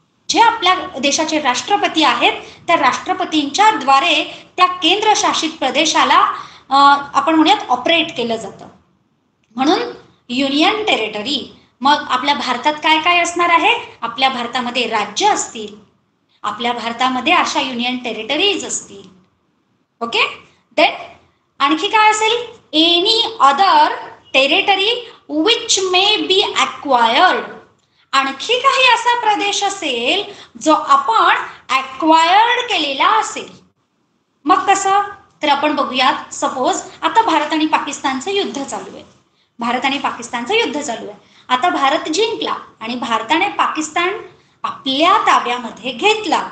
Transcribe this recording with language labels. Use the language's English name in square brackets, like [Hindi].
[Marathi] जे आपल्या देशाचे राष्ट्रपती आहेत, त्या राष्ट्रपतींच्या द्वारे त्या केंद्रशासित प्रदेशाला आपण म्हणूयात ऑपरेट केलं जातं. म्हणून युनियन टेरिटरी. मग आपल्या भारतात काय काय असणार आहे? आपल्या भारतामध्ये राज्य असतील, आपल्या भारतामध्ये अशा युनियन टेरिटरीज असतील. ओके. देन आणखी काय असेल? [English] Any other territory which may be acquired. [Marathi] आणखी काही असा प्रदेश असेल जो आपण अक्वायर्ड केलेला असेल. मग कसं? तर आपण बघूयात. सपोज आता भारत आणि पाकिस्तानचं युद्ध चालू आहे. भारत आणि पाकिस्तानचं युद्ध चालू आहे. आता भारत जिंकला आणि भारताने पाकिस्तान आपल्या ताब्यामध्ये घेतला.